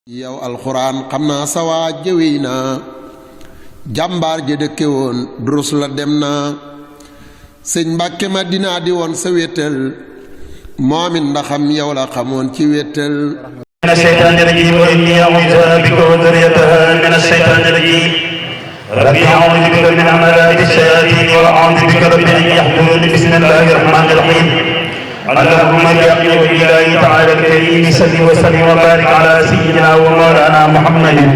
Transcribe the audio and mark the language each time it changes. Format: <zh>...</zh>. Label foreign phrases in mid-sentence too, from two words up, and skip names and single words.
<wo>yow alxuraan xam naa sa waa jëwey naa jàmbaar ja dëkke woon durus la dem naa sëñ Mbàkke Madina di woon sa wéttal moomin ndaxam yow la xamoon ci wéttal</wo> <ar>من الشيطان الرجيم وإني أعوذ بك وذريتها من الشيطان الرجيم ربي أعوذ بك من همزات الشياطين وأعوذ بك رب أن يحضرون بسم الله الرحمن الرحيم اللهم بحق وجه الله تعالى الكريم صل وسلم وبارك على سيدنا ومولانا محمد</ar>